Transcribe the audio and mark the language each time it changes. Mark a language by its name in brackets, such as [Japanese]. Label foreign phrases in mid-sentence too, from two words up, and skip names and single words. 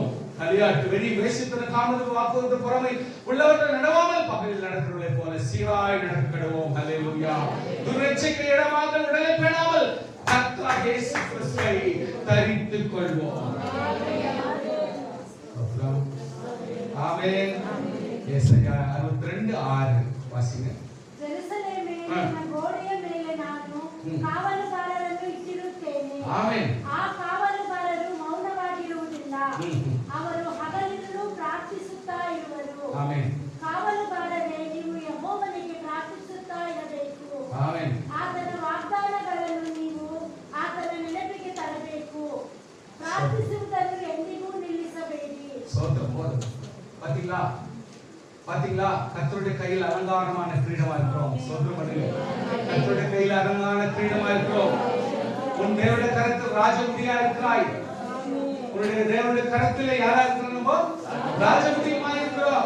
[Tamil] களியாட்டு வெறி, வேசித்தன, காமது, வாக்குறுதி, பொறாமை உள்ளவற்றை நடவாமல் பகலில் நடக்கிறவர்களை போல சீராய் நடக்க கடவோம். ஹalleluya. துர்ச்சைக்கு இடமாக உடலை பேணாமல் கர்த்தராகிய இயேசு கிறிஸ்துவை தரித்துக் கொள்வோம். ஆமென். ஏசாயா 62:6 வாசிங்க. [Kannada] ಜೆರುಸಲೇಮೇ ನಿನ್ನ ಗೋಡೆಯ ಮೇಲೆ ನಾನು ಕಾವಲುಗಾರರನ್ನು ಇಟ್ಟಿರುತ್ತೇನೆ. ಆಮೆನ್. ಆ ಕಾವಲುಗಾರರು ಮೌನವಾಗಿರುವುದಿಲ್ಲ. ಅವರು ಹಗಲಿರುಳು ಪ್ರಾರ್ಥಿಸುತ್ತಾ ಇರುವರು. ಆಮೆನ್. ಕಾವಲುಗಾರರೇ, ನೀವು ಯೆಹೋವನಿಗೆ ಪ್ರಾರ್ಥಿಸುತ್ತಾ ಇರಬೇಕು. ಆಮೆನ್. ಆತನ ವಾಗ್ದಾನಗಳನ್ನು ನೀವು ಆತನ ನೆನಪಿಗೆ ತರಬೇಕು. ಪ್ರಾರ್ಥಿಸುವುದನ್ನು ಎಂದಿಗೂ ನಿಲ್ಲಿಸಬೇಡಿ. [Tamil] சோத்திரம் போதும். பாத்தீங்களா கர்த்தருடைய கையில் அலங்காரமான கிரீடமா இருக்கிறோம். சோத்திரம் பண்ணுங்க. கர்த்தருடைய கையில் அலங்காரமான கிரீடமா இருக்கிறோம். உன் தேவனுடைய கரத்தில் ராஜமுடியா இருக்கிறாய். உன்னுடைய தேவனுடைய கரத்திலே யாரா இருக்கிறோமோ ராஜமுடியமா இருக்கிறோம்.